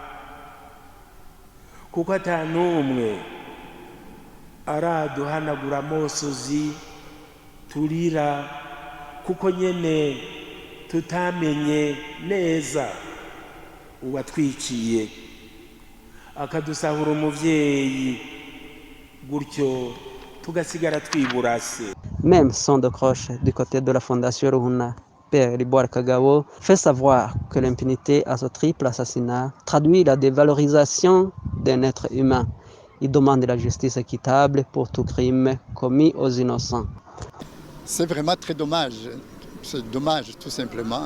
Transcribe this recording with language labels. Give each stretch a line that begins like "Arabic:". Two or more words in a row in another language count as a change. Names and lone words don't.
Rundi: kuko atanumwe araduhanagura amosozi turira, kuko nyene tutamenye neza uwatwiciye akadusahura umuvyeyi, gutyo tugasigara twiburase.
French: Même son de cloche du côté de la Fondation Runa, Père Liboire Kagabo fait savoir que l'impunité à ce triple assassinat traduit la dévalorisation d'un être humain. Il demande la justice équitable pour tout crime commis aux innocents. C'est vraiment très dommage. C'est dommage tout simplement.